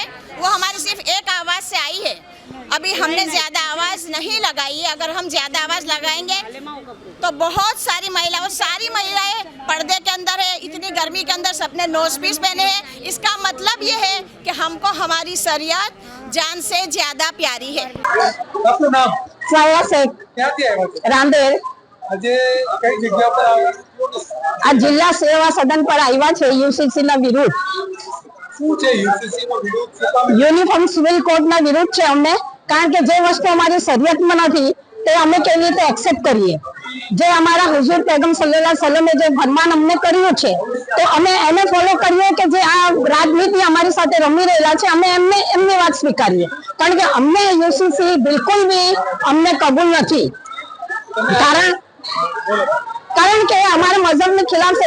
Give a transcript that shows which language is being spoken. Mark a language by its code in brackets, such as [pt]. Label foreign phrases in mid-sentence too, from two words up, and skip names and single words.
[hi] वो हमारी सिर्फ एक आवाज़ से आई है। अभी हमने ज़्यादा आवाज़ नहीं लगाई है। अगर हम ज़्यादा आवाज़ लगाएंगे तो बहुत सारी महिलाएं पर्दे के अंदर है। इतनी गर्मी के अंदर सबने [en] nose piece [hi] पहने हैं। इसका मतलब ये है कि हमको हमारी शरीयत जान से ज़्यादा प्यारी है। [gu] आपનું નામ? સાયા શેખ, ક્યાંથી આવ્યા છો? રાંદેર. આજે કઈ જગ્યા પર આવ્યા છો? આ જિલ્લા સેવા સદન પર આવ્યા છે યુસીસી ના વિરુદ્ધ. શું છે યુસીસી નો વિરોધ? શું કામ? યુનિફોર્મ સિવિલ કોડ ના વિરુદ્ધ છે અમને, કારણ કે જે વસ્તુ અમારી શરીયતમાં નથી તે અમે કેવી રીતે એક્સેપ્ટ કરીએ. જે અમારા હુઝુર पैगम [ar] صلى الله عليه وسلم [gu] જે ફરમાન અમને કર્યું છે તો અમે એને ફોલો કરીએ કે જે આ રાજનીતિ અમારી સાથે રમી રહેલા છે અમે એમની વાત સ્વીકારીએ, કારણ કે અમને યુસીસી બિલકુલ બી અમને કબૂલ નથી. કારણ કે અમારા મઝહબની ખિલાફ છે.